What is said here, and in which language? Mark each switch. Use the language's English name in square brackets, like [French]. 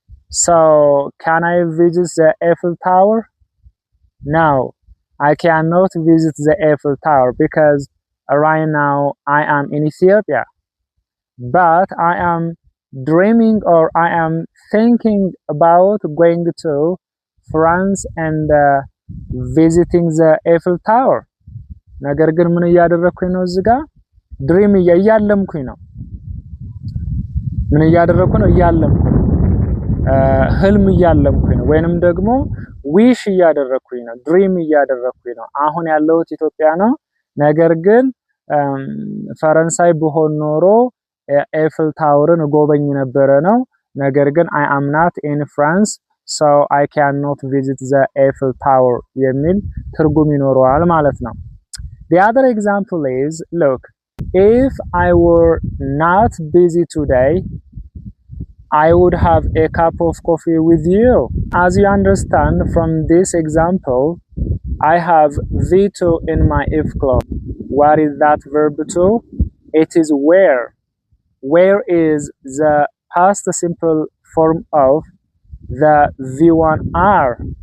[English] So, can I visit the Eiffel Tower? No, I cannot visit the Eiffel Tower because right now I am in Ethiopia. But I am dreaming or I am thinking about going to France and visiting the Eiffel Tower. [Amharic] ነገር ግን ምን እያደረኩኝ ነው? እዚህ ጋር ድሪም እያለምኩኝ ነው። ምን እያደረኩ ነው? እያለምኩ ነው። ህልም እያለምኩኝ ነው፣ ወይንም ደግሞ ዊሽ እያደረኩኝ ነው፣ ድሪም እያደረኩኝ ነው። አሁን ያለሁት ኢትዮጵያ ነው። ነገር ግን ፈረንሳይ ብሆን ኖሮ ኤፍል ታወርን ጎበኝ ነበረ ነው። ነገር ግን I am not in France, so I cannot visit the Eiffel Tower የሚል ትርጉም ይኖረዋል ማለት ነው። [English] The other example is, look, if I were not busy today, I would have a cup of coffee with you. As you understand from this example, I have V2 in my if clause. What is that verb to? It is where. Where is the past simple form of the V1R.